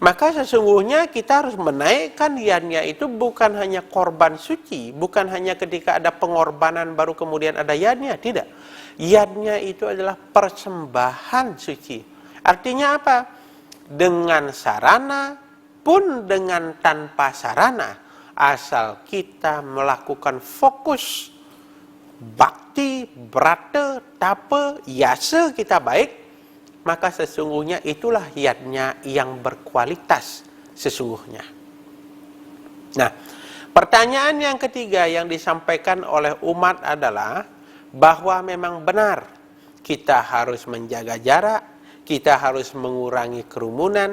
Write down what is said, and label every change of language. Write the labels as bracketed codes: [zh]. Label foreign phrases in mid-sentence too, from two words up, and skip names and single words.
[id] Maka sesungguhnya kita harus menaikkan yadnya itu bukan hanya korban suci, bukan hanya ketika ada pengorbanan baru kemudian ada yadnya, tidak. Yadnya itu adalah persembahan suci. Artinya apa? Dengan sarana pun dengan tanpa sarana, asal kita melakukan fokus bakti, brata, tapa, yasa kita baik, maka sesungguhnya itulah yadnya yang berkualitas sesungguhnya. Nah, pertanyaan yang ketiga yang disampaikan oleh umat adalah bahwa memang benar kita harus menjaga jarak, kita harus mengurangi kerumunan.